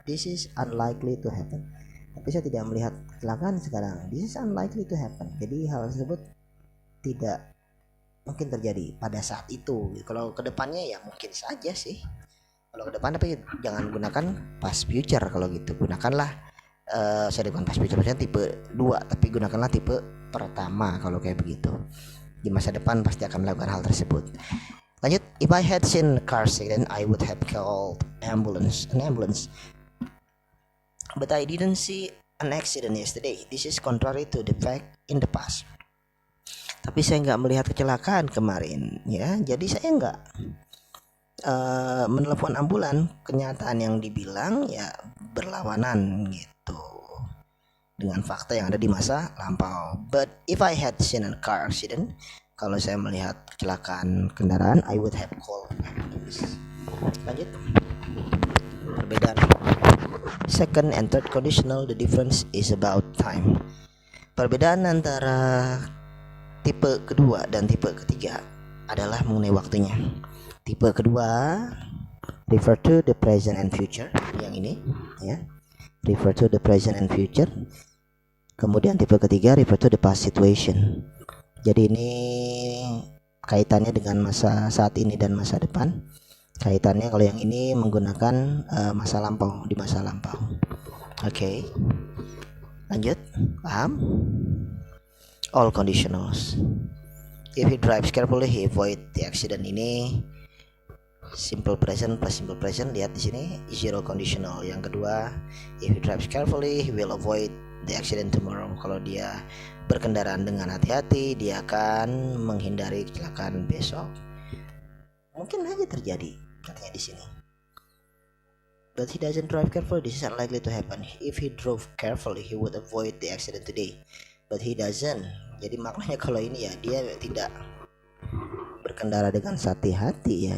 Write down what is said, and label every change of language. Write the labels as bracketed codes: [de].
[en] This is unlikely to happen. [id] Tapi saya tidak melihat kecelakaan sekarang. [en] This is unlikely to happen. [id] Jadi hal tersebut tidak mungkin terjadi pada saat itu. Kalau kedepannya ya mungkin saja sih. Kalau ke depan, tapi jangan gunakan past future. Kalau gitu gunakanlah saya bukan past future, maksudnya tipe 2, tapi gunakanlah tipe pertama. Kalau kayak begitu di masa depan pasti akan melakukan hal tersebut. [en] Lanjut, if I had seen a car accident I would have called an ambulance. But I didn't see an accident yesterday. This is contrary to the fact in the past. [id] Tapi saya nggak melihat kecelakaan kemarin ya, jadi saya nggak menelepon ambulan. Kenyataan yang dibilang ya berlawanan gitu dengan fakta yang ada di masa lampau. [en] But if I had seen a car accident, [id] kalau saya melihat kecelakaan kendaraan, [en] I would have called ambulance. [id] Lanjut, perbedaan [en] second and third conditional, the difference is about time. [id] Perbedaan antara tipe kedua dan tipe ketiga adalah mengenai waktunya. Tipe kedua [en] refer to the present and future, [id] yang ini ya, [en] refer to the present and future. [id] Kemudian tipe ketiga [en] refer to the past situation. [id] Jadi ini kaitannya dengan masa saat ini dan masa depan. Kaitannya kalau yang ini menggunakan masa lampau, di masa lampau. Oke. Lanjut, paham? [en] All conditionals. If he drives carefully, he avoid the accident. Ini simple present plus simple present, [id] lihat di sini [en] zero conditional. [id] Yang kedua, [en] if he drives carefully he will avoid the accident tomorrow. [id] Kalau dia berkendaraan dengan hati-hati, dia akan menghindari kecelakaan besok. Mungkin aja terjadi, katanya di sini. [en] But he doesn't drive carefully, this is unlikely to happen. If he drove carefully he would avoid the accident today. But he doesn't. [id] Jadi maknanya kalau ini ya, dia tidak berkendara dengan hati-hati ya.